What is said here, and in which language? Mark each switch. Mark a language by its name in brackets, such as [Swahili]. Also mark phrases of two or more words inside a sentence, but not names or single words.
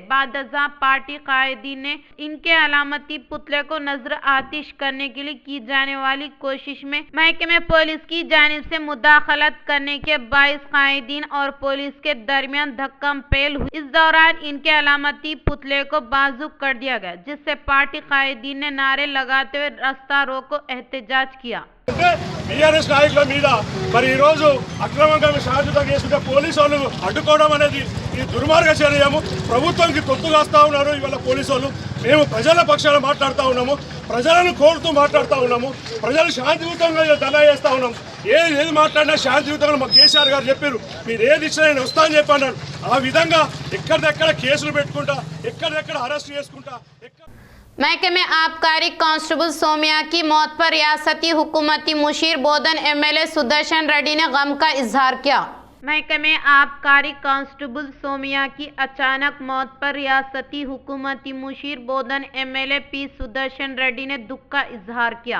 [Urdu] بعد ازاں پارٹی قائدین نے ان کے علامتی پتلے کو نظر آتش کرنے کے لیے کی جانے والی کوشش میں محکمہ پولیس کی جانب سے مداخلت کرنے کے باعث قائدین اور پولیس کے درمیان دھکم پیل ہوئی۔ اس دوران ان کے علامتی پتلے کو بازوق کر دیا گیا، جس سے پارٹی قائدین نے نعرے لگاتے ہوئے راستہ روکو احتجاج کیا۔ [Telugu] బీఆర్ఎస్ నాయకుల మీద మరి ఈరోజు అక్రమంగా శాంతియుతంగా చేసుకుంటే పోలీసు వాళ్ళు అడ్డుకోవడం అనేది ఈ దుర్మార్గ చర్యము. ప్రభుత్వానికి తొత్తు కాస్తా ఉన్నారు ఇవాళ పోలీసు వాళ్ళు. మేము ప్రజల పక్షాన మాట్లాడుతూ ఉన్నాము, ప్రజలను కోరుతూ మాట్లాడుతూ ఉన్నాము. ప్రజలు శాంతియుతంగా ధర్నా చేస్తూ ఉన్నాం. ఏది మాట్లాడినా శాంతియుతంగా మా కేసీఆర్ గారు చెప్పారు, మీరు ఏది ఇచ్చినా నేను వస్తా అని చెప్పి అన్నారు. ఆ విధంగా ఎక్కడిదెక్కడ కేసులు పెట్టుకుంటా, ఎక్కడిదెక్కడ అరెస్ట్ చేసుకుంటా. [Urdu] محکمہ آبکاری کانسٹیبل سومیا کی موت پر ریاستی حکومتی مشیر بودھن ایم ایل اے سدرشن ریڈی نے غم کا اظہار کیا. محکمہ آبکاری کانسٹیبل سومیا کی اچانک موت پر ریاستی حکومتی مشیر بودھن ایم ایل اے پی سدرشن ریڈی نے دکھ کا اظہار کیا.